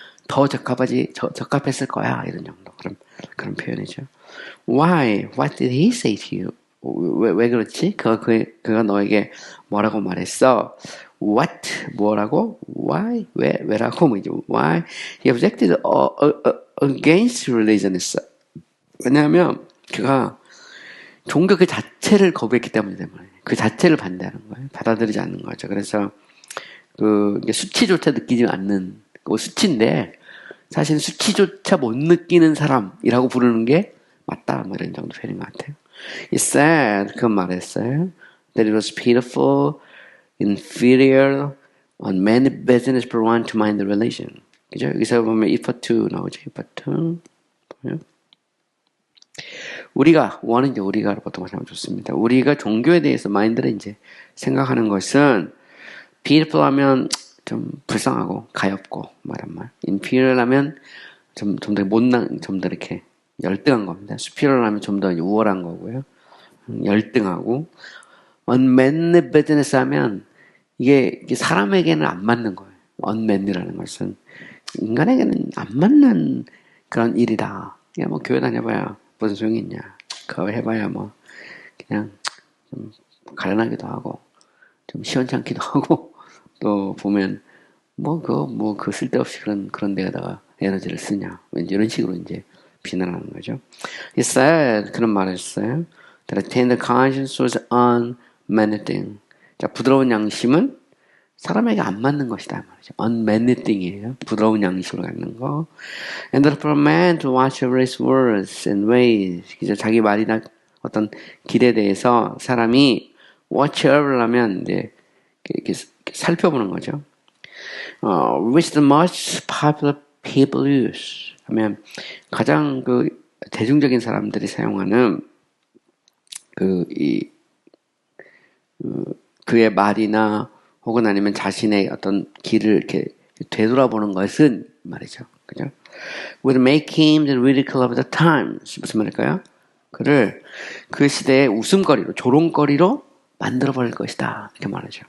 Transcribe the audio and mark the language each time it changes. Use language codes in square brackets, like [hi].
[ko] 더 적합했을 거야. 이런 정도. 그런 표현이죠. Why? [en] What did he say to you? [ko] 왜 그렇지? 그가 너에게 뭐라고 말했어? What? 뭐라고? Why? 왜라고? 뭐죠? Why? [en] He objected against religion. [ko] 왜냐하면 그가 종교 그 자체를 거부했기 때문이란 말이에요. 그 자체를 반대하는 거예요. 받아들이지 않는 거죠. 그래서 수치조차 느끼지 않는 수치인데 사실 수치조차 못 느끼는 사람이라고 부르는 게 맞다. 뭐 이런 정도 표현인 것 같아요. [en] He said, [ko] 그 말했어요. [en] That it was pitiful, inferior, on many business for one to mind the religion. [ko] 그죠? 여기서 보면 if to 나오죠. if to. 우리가 보통 하면 좋습니다. 우리가 종교에 대해서 마인드를 이제 생각하는 것은 pitiful 하면 좀 불쌍하고 가엽고 말한 말. inferior 하면 좀 더 못난, 좀 더 이렇게 열등한 겁니다. superior 하면 좀 더 우월한 거고요. 열등하고 unmanly business 하면 이게 사람에게는 안 맞는 거예요. unmanly라는 것은 인간에게는 안 맞는 그런 일이다. 야, 뭐 교회 다녀봐야 무슨 소용이 있냐. 그거 해봐야 뭐 그냥 좀 가련하기도 하고 좀 시원찮기도 하고 또 보면 그 쓸데없이 그런 데다가 에너지를 쓰냐. 왠지 이런 식으로 이제 비난하는 거죠. [en] He said, [ko] 그런 말을 했어요. [en] That a tender conscience was unmanly thing. [ko] 자, 부드러운 양심은 사람에게 안 맞는 것이다 말이죠. unmanly thing이에요. 부드러운 양심을 갖는 거. [en] And that for a man to watch over his words and ways. [ko] 그죠? 자기 말이나 어떤 길에 대해서 사람이 watch over라면 이제 이렇게 살펴보는 거죠. [en] Which the most popular people use. [ko] 하면 가장 대중적인 사람들이 사용하는 그의 말이나 혹은 아니면 자신의 어떤 길을 이렇게 되돌아보는 것은 말이죠. 그죠? [en] Would make him the ridicule of the times. [ko] 무슨 말일까요? 그를 그 시대의 웃음거리로, 조롱거리로 만들어버릴 것이다. 이렇게 말하죠.